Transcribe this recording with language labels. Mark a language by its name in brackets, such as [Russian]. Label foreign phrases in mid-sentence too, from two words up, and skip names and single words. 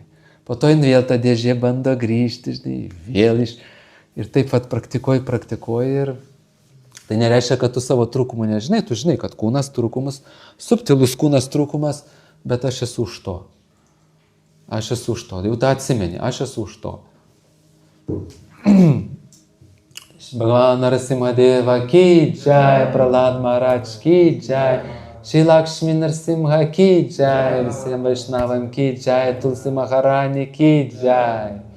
[Lithuanian] Po to vėl ta dėžė bando grįžti, žinai, vėl iš. Ir taip pat praktikuoji ir Tai nereiškia, kad tu savo trūkumų nežinai, tu žinai, kad kūnas trūkumas, subtilus kūnas trūkumas, bet aš esu už to. Aš esu už to. Jau tą atsimeni, aš esu už to. [Hindi] भगवान नरसिंह देव की जय, प्रह्लाद महाराज की जय, श्री लक्ष्मी नरसिंह की जय, visiem वैष्णवं की जय, तुलसी महारानी की जय.